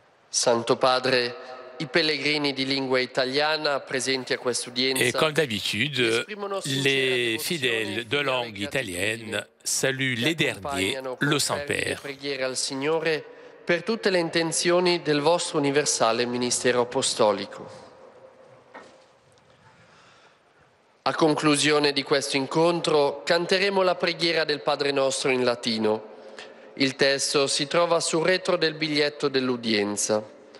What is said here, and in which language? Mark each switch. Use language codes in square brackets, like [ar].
[it] Santo Padre, i pellegrini di lingua italiana presenti a quest'udienza. [fr] Et comme d'habitude, les fidèles de langue italienne saluent les derniers, le Saint-Père. [it] Preghiere al Signore per tutte le intenzioni del vostro universale ministero apostolico. A conclusione di questo incontro canteremo la preghiera del Padre Nostro in latino. Il testo si trova sul retro del biglietto dell'udienza.